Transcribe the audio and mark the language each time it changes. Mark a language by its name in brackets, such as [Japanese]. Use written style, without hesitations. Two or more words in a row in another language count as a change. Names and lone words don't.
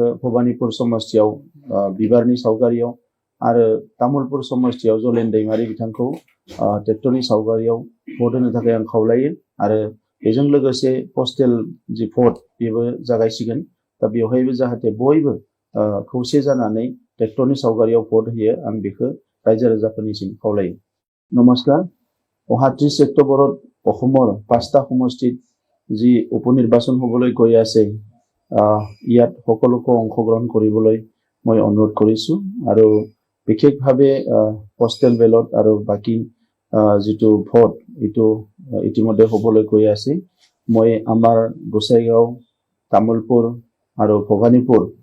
[Bodo] भबानिपुर समस्तियाव बिबारनि सावगारियाव आरो तामुलपुर समस्तियाव जलेन दैमारी बिथांखौ ट्रेक्टरनि सावगारियाव भट होनो थाखाय आं खावलायो आरो बेजों लोगोसे पस्टेल जि भट बेबो जागायसिगोन दा बेवहायबो जाहाथे बयबो खौसे जानानै ट्रेक्टरनि सावगारियाव भट होयो आं बेखौ रायजो राजाफोरनिसिम खावलायो नमस्कार [Assamese] অহা 30 অক্টোবৰত অসমৰ 5টা সমষ্টিত যি উপনিৰ্বাচন হ'বলৈ গৈ আছে ইয়াত সকলোকে অংশগ্ৰহণ কৰিবলৈ মই অনুৰোধ কৰিছো আৰু বিশেষভাৱে পোষ্টেল বেলট আৰু বাকি যেটো ভোট এটো ইতিমধ্যে হ'বলৈ গৈ আছে মই আমাৰ গোসাইগাঁও তামুলপুৰ আৰু ভবানীপুৰ